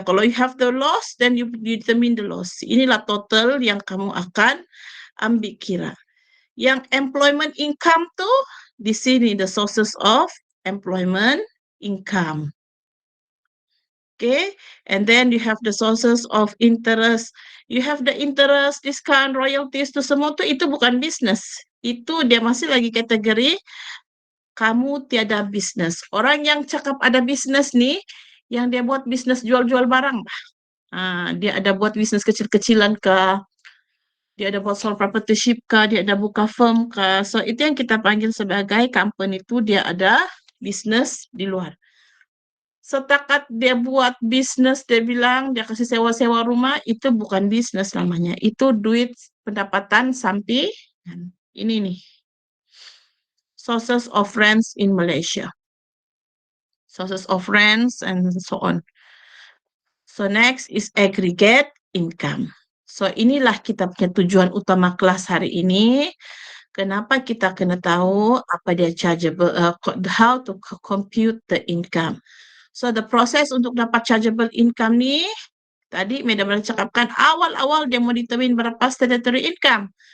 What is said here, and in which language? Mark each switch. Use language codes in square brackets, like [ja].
[en] Kalau you have the loss, then you determine the loss. [ms] Inilah total yang kamu akan ambil kira. [en] Yang employment income tuh di sini the sources of employment income. Okay, and then you have the sources of interest. You have the interest, discount, royalties, [ms] itu semua tuh itu bukan bisnis. Itu dia masih lagi kategori kamu tiada bisnis. Orang yang cakap ada bisnis nih, yang dia buat bisnis jual-jual barang. Dia ada buat bisnis kecil-kecilan kah? Dia ada buat sole proprietorship kah? Dia ada buka firm kah? So, itu yang kita panggil sebagai company itu dia ada bisnis di luar. Setakat dia buat bisnis, dia bilang dia kasih sewa-sewa rumah, itu bukan bisnis namanya. Itu duit pendapatan sampingan. Ini nih, [en] sources of rents in Malaysia. Sources of rents and so on. So next is aggregate income. [ms] So inilah kita punya tujuan utama kelas hari ini. Kenapa kita kena tahu apa dia chargeable, [en] how to compute the income. [ms] So the process untuk dapat chargeable income ni, tadi Madam dah cakapkan awal-awal dia mau determine berapa statutory income.